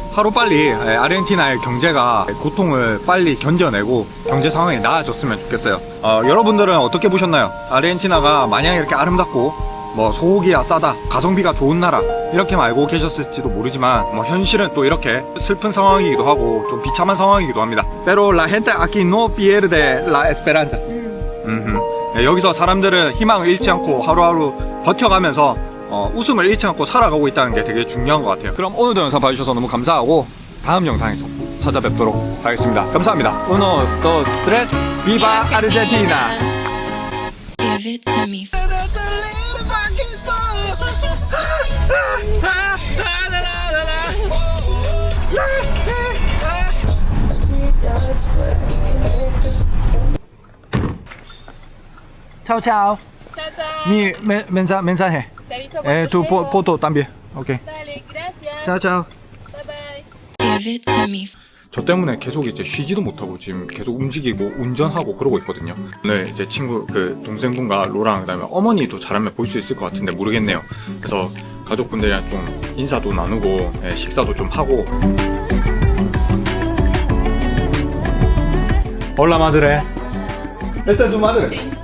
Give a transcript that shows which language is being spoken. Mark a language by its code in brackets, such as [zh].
[ko] 하루빨리 아르헨티나의 경제가 고통을 빨리 견뎌내고 경제 상황이 나아졌으면 좋겠어요. 여러분들은 어떻게 보셨나요? 아르헨티나가 마냥 이렇게 아름답고 뭐 소고기야 싸다, 가성비가 좋은 나라 이렇게만 알고 계셨을지도 모르지만 뭐 현실은 또 이렇게 슬픈 상황이기도 하고 좀 비참한 상황이기도 합니다. [es] Pero la gente aquí no pierde la esperanza. [ko] 네, 여기서 사람들은 희망을 잃지 않고 하루하루 버텨가면서 웃음을 잃지 않고 살아가고 있다는 게 되게 중요한 것 같아요. 그럼 오늘도 영상 봐주셔서 너무 감사하고 다음 영상에서 찾아뵙도록 하겠습니다. 감사합니다. [es] Uno, dos, tres, viva Argentina! [en] Give it to me. [es] Chao, chao. Chao, chao. Mi mensaje. Te aviso cuando Tu llego. foto también. Ok. Dale, gracias. Chao, chao. [en] Bye bye. Give it to me. [ko] 저 때문에 계속 이제 쉬지도 못하고 지금 계속 움직이고 운전하고 그러고 있거든요. 오늘 이제 친구 그 동생분과 로랑 그다음에 어머니도 잘하면 볼 수 있을 것 같은데 모르겠네요. 그래서 가족분들이랑 좀 인사도 나누고 식사도 좀 하고. [es] Hola madre. Esta es tu madre.